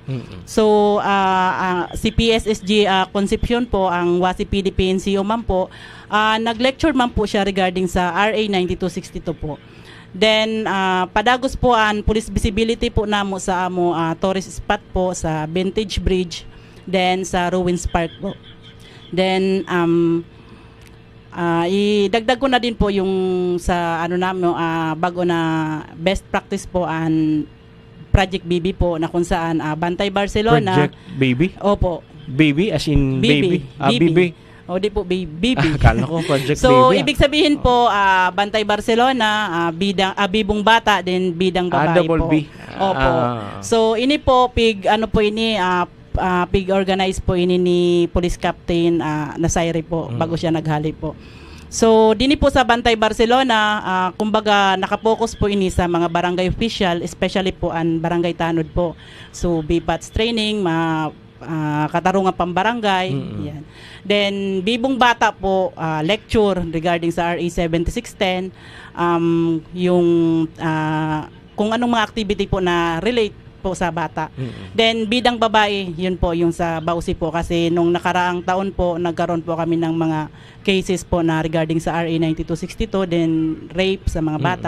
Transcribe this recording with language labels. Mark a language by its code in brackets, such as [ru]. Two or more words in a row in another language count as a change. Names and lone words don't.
[bik] So si PSSG Concepcion po, ang WASI PDPNCO man po, nag-lecture man po siya regarding sa RA 9262 po. Then padagos po ang [en] police visibility [bik] po namo sa amo [en] tourist spot [bik] po sa Vintage Bridge, then sa Ruins Park po. [tl] Then idagdag ko na din po yung sa namo bago na [en] best practice [tl] po ang Project BB po, na kung saan Bantay Barcelona. Project Baby? Opo. [en] Baby as in baby? Baby. [tl] O di po, baby. Akala ko Project So, Baby. ibig sabihin po, Bantay Barcelona, bibong bata, then bidang babae double po. B. Opo. So, [bik] ini po, pig-organize po ini ni Police Captain Nasairi po, bago siya naghali po. So, dini po sa Bantay Barcelona, kumbaga nakapokus po ini sa mga [en] barangay official, [bik] especially po ang barangay tanod po. [en] So, BPATS training, [tl] katarungan pambarangay. Yan. Then bibong bata po, lecture regarding sa RA 7610, yung kung anong mga activity po na relate po sa bata. Then bidang babae, yun po yung sa Bausi po, kasi nung nakaraang taon po nagkaroon po kami ng mga cases po na regarding sa RA 9262, then rape sa mga bata.